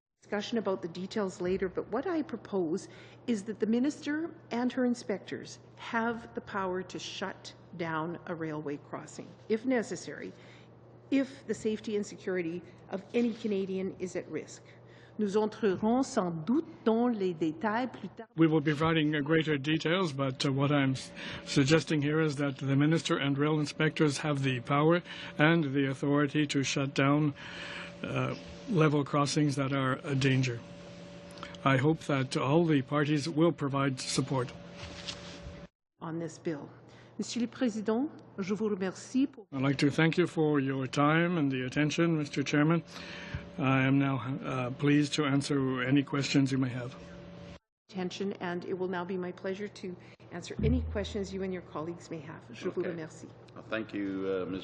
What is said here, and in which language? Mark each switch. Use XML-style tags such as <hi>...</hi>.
<en>discussion about the details later, but what I propose is that the minister and her inspectors have the power to shut down a railway crossing, if necessary, if the safety and security of any Canadian is at risk.</en> <fr>Nous entrerons sans doute dans les détails plus tard.</fr> <en>We will be providing greater details, but what I'm suggesting here is that the minister and rail inspectors have the power and the authority to shut down level crossings that are a danger. I hope that all the parties will provide support on this bill.</en> <fr>Monsieur le Président, je vous remercie pour...</fr> <en>I'd like to thank you for your time and the attention, Mr. Chairman. I am now pleased to answer any questions you may have. Attention, and it will now be my pleasure to answer any questions you and your colleagues may have.</en> <fr>Je vous remercie.</fr> <en>Thank you, Ms.</en>